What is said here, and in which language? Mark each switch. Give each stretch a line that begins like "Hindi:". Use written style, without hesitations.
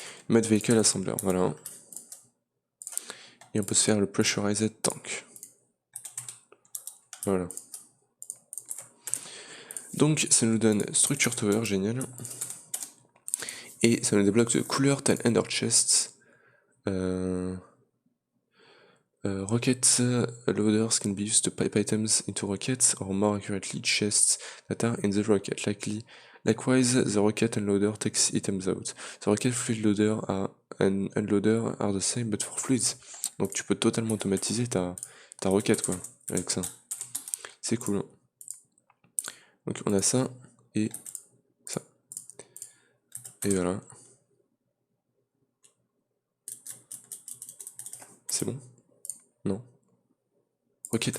French: Mode vehicle assembler, voilà. Et on peut se faire le pressurized tank. Voilà. Donc ça nous donne structure tower, génial. Et ça nous débloque de cooler 10 ender chests.
English: Rocket loaders can be used to pipe items into rockets, or more accurately, chests that are in the rocket. Likewise, the rocket unloader takes items out. The rocket fluid loader and unloader are the same, but for fluids.
French: Donc tu peux totalement automatiser ta roquette, quoi, avec ça. C'est cool. Hein. Donc on a ça et ça. Et voilà. C'est bon? Non. Rocket.